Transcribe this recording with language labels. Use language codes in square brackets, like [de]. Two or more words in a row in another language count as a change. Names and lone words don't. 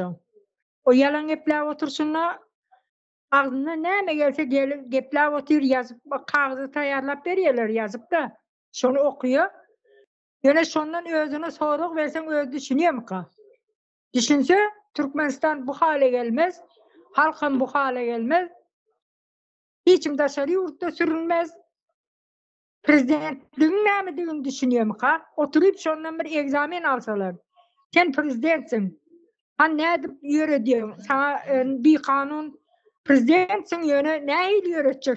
[tk] O ýalan gepler oturşunda agzyna näme gelse gepler otur ýazyp kagyzy taýýarlap berýärler ýazyp da şonu okuýar. Ýöne şondan özüne sorag berseň öz düşünýärmi ka? Düşünse Türkmenistan bu hale gelmez, halkym bu hale gelmez. Hiçim daşary ýurtda sürülmez. Prezidentligiň näme diýeni düşünýärmi ka? Oturup şondan bir egzamin alsalar. Sen prezidentsin. Han nädip ýöredýän? Sana bir kanun prezidentsin ýöne näil ýöretjek?